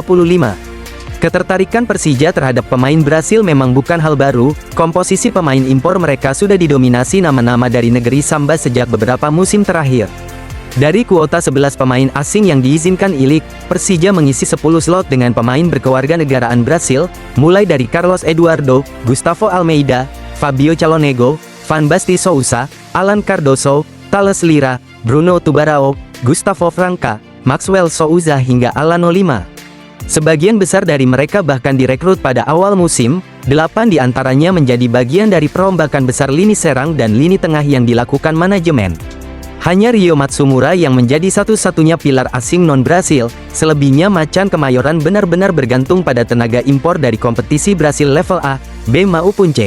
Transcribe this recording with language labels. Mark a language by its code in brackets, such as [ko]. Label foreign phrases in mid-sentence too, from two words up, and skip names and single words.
[id] Ketertarikan Persija terhadap pemain Brasil memang bukan hal baru, komposisi pemain impor mereka sudah didominasi nama-nama dari negeri Samba sejak beberapa musim terakhir. Dari kuota 11 pemain asing yang diizinkan I-League, Persija mengisi 10 slot dengan pemain berkewarganegaraan Brasil, mulai dari Carlos Eduardo, Gustavo Almeida, Fabio Calonego, Van Basten Sousa, Alan Cardoso, Thales Lira, Bruno Tubarão, Gustavo Franca, Maxwell Souza hingga Alano Lima. Sebagian besar dari mereka bahkan direkrut pada awal musim, 8 diantaranya menjadi bagian dari perombakan besar lini serang dan lini tengah yang dilakukan manajemen. Hanya Rio Matsumura yang menjadi satu-satunya pilar asing non-Brasil, selebihnya Macan Kemayoran benar-benar bergantung pada tenaga impor dari kompetisi Brasil level A, B maupun C.